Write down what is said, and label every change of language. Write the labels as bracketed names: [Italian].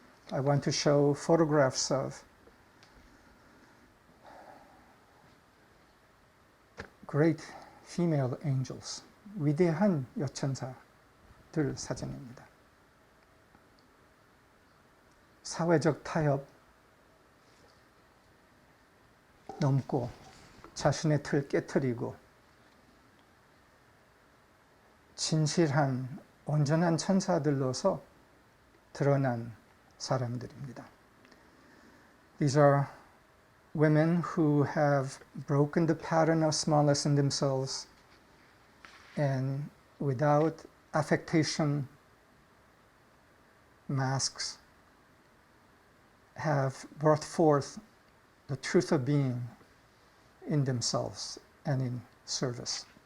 [English] I want to show photographs of great female angels, [Korean] 위대한 여천사들 사진입니다. 사회적 타협 넘고 자신의 틀 깨트리고 진실한 온전한 천사들로서 드러난 사람들입니다. [English] These are women who have broken the pattern of smallness in themselves and without affectation, masks, have brought forth the truth of being in themselves and in service.